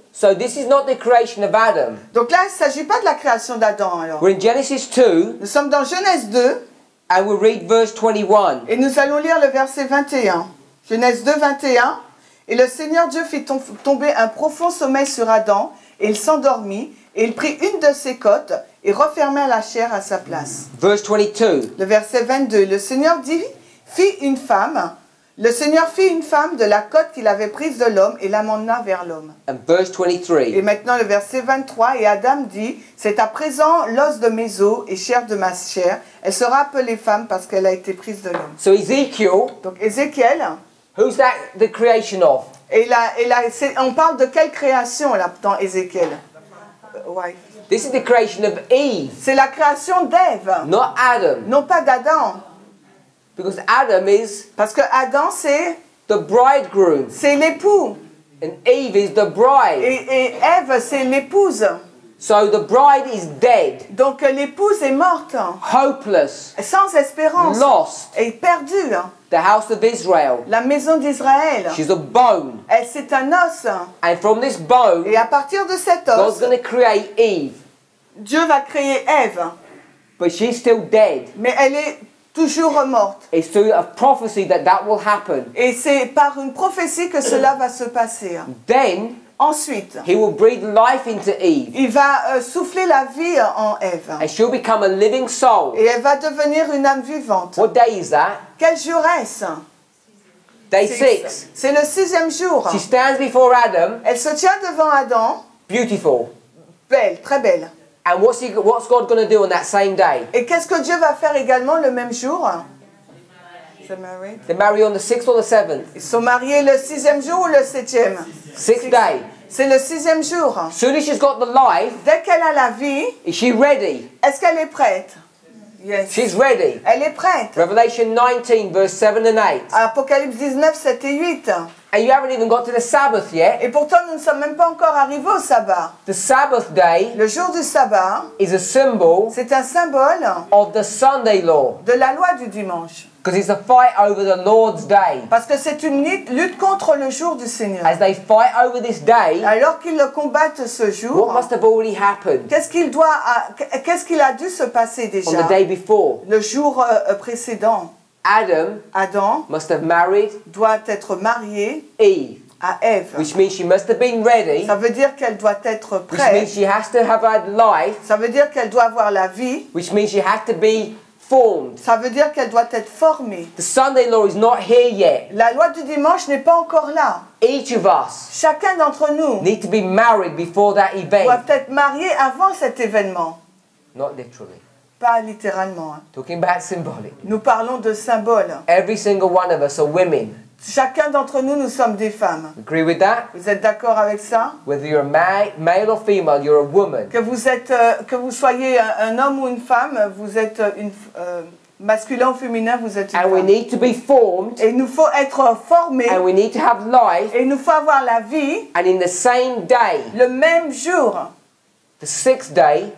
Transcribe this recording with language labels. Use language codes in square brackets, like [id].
[en] So this is not the creation of Adam. [fr] Donc là, il ne s'agit pas de la création d'Adam. Alors. [en] We're in Genesis 2, [fr] Nous sommes dans Genèse 2 [en] and we read verse 21. [fr] et nous allons lire le verset 21. Genèse 2, 21. Et le Seigneur Dieu fit tomber un profond sommeil sur Adam, et il s'endormit, et il prit une de ses côtes et referma la chair à sa place. [en] Verse 22. [fr] Le verset 22. Le Seigneur fit une femme de la côte qu'il avait prise de l'homme et l'amena vers l'homme. [en] And verse 23. [fr] Et maintenant le verset 23. Et Adam dit, c'est à présent l'os de mes os et chair de ma chair. Elle sera appelée femme parce qu'elle a été prise de l'homme. [en] So Ezekiel, [fr] Donc Ézéchiel, [en] who's that the creation of? [fr] on parle de quelle création là dans Ézéchiel? Ouais. [en] This is the creation of Eve, [fr] C'est la création d'Ève, [en] not Adam. [fr] non pas d'Adam. [en] Because Adam is [fr] Parce que Adam [en] the bridegroom, [fr] c'est l'époux. [en] and Eve is the bride. [fr] Et Ève, c'est l'épouse. [en] So the bride is dead, [fr] Donc l'épouse est morte, [en] hopeless, [fr] sans espérance, [en] lost. [fr] et perdue. [en] The house of Israel, [fr] La maison d'Israël, [en] she's a bone. [fr] c'est un os. [en] And from this bone, [fr] Et à partir de cet [en] God's [fr] os, [en] going to create Eve. [fr] Dieu va créer Ève. [en] But she's still dead. [fr] Mais elle est toujours morte. [en] It's through a prophecy that that will happen. [fr] Et c'est par une prophétie que cela va se passer. [en] Then [fr] Ensuite, [en] he will breathe life into Eve. [fr] il va souffler la vie en Ève. [en] And she'll become a living soul. [fr] Et elle va devenir une âme vivante. [en] What day is that? [fr] Quel jour est-ce? [en] Day 6. [fr] C'est le 6e jour. [en] She stands before Adam, [fr] Elle se tient devant Adam, [en] beautiful. [fr] belle, très belle. [en] And what's God going to do on that same day? [fr] Et qu'est-ce que Dieu va faire également le même jour? [en] They marry on the 6th or the 7th? [fr] Ils sont mariés le 6e jour ou le 7e? [en] 6th day. [fr] C'est le 6e jour. [en] Soon as she's got the life, [fr] Dès qu'elle a la vie, [en] is she ready? [fr] est-ce qu'elle est prête? [en] Yes. She's ready. [fr] Elle est prête. [en] Revelation 19, verse 7 and 8. [fr] Apocalypse 19, 7 et 8. [en] And you haven't even got to the Sabbath yet. [fr] Et pourtant, nous ne sommes même pas encore arrivés au sabbat. [en] The Sabbath day [fr] Le jour du sabbat, [en] is a symbol [fr] c'est un symbole [en] of the Sunday law. [fr] de la loi du dimanche. [en] Because it's a fight over the Lord's day. [fr] Parce que c'est une lutte contre le jour du Seigneur. [en] As they fight over this day, [fr] Alors qu'ils le combattent ce [en] what [fr] jour, [en] must have already happened [fr] qu'est-ce qu'il a dû se passer déjà [en] on the day before? [fr] le jour précédent? [en] Adam [fr] Adam [en] must have married [fr] doit être marié [en] Eve, [fr] à Ève. [en] which means she must have been ready, [fr] Ça veut dire qu'elle doit être [en] which means [fr] prête. [en] she has to have had life, [fr] Ça veut dire qu'elle doit avoir la vie. [en] which means she has to be formed. [fr] Ça veut dire qu'elle doit être formée. [en] The Sunday law is not here yet. [fr] La loi du dimanche n'est pas encore là. [en] Each of us [fr] Chacun d'entre nous [en] need to be married before that [fr] doit [en] event. [fr] être marié avant cet événement. [en] Not literally. [fr] Pas littéralement. [en] Talking about symbolic. [fr] Nous parlons de symboles. [en] Every single one of us are women. [fr] Chacun d'entre nous, nous sommes des femmes. [en] Agree with that? [fr] Vous êtes d'accord avec ça? [en] Whether you're a male or female, you're a woman. [fr] Que vous soyez un homme ou une femme, vous êtes masculin ou féminin, vous êtes une [en] And we [fr] femme. [en] need to be formed, [fr] Et il nous faut être formés. [en] and we need to have life, [fr] Et il nous faut avoir la vie [en] and in the same day, [fr] le même jour. [en] the 6th day,